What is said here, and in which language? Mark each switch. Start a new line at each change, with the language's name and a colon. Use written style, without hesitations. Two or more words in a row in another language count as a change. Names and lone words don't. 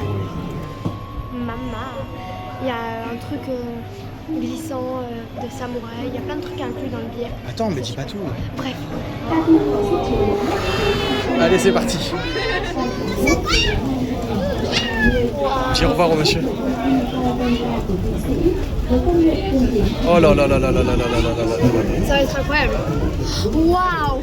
French: Maman. Il y a un truc glissant de samouraï. Il y a plein de trucs inclus dans le billet. Attends, mais dis pas tout. Bref. Allez, c'est parti. Dis au revoir au monsieur. Oh là là là là là là là là là là. Ça va être incroyable. Waouh!